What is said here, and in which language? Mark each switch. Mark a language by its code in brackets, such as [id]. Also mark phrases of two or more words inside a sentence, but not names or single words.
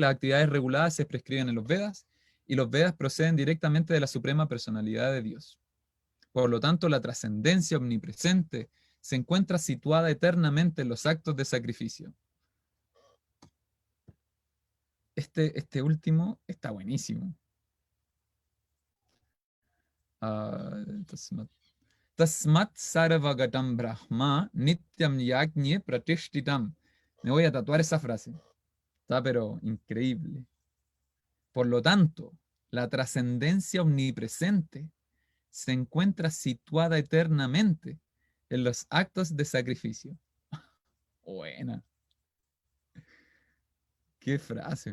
[es] Las actividades reguladas se prescriben en los Vedas, y los Vedas proceden directamente de la suprema personalidad de Dios. Por lo tanto, la trascendencia omnipresente se encuentra situada eternamente en los actos de sacrificio. Este último está buenísimo. [sa] तस्मात् सर्वगतं ब्रह्म नित्यं यज्ञे प्रतिष्ठितम्. [es] Me voy a tatuar esa frase. Está pero increíble. Por lo tanto, la trascendencia omnipresente se encuentra situada eternamente en los actos de sacrificio. Buena. Qué frase.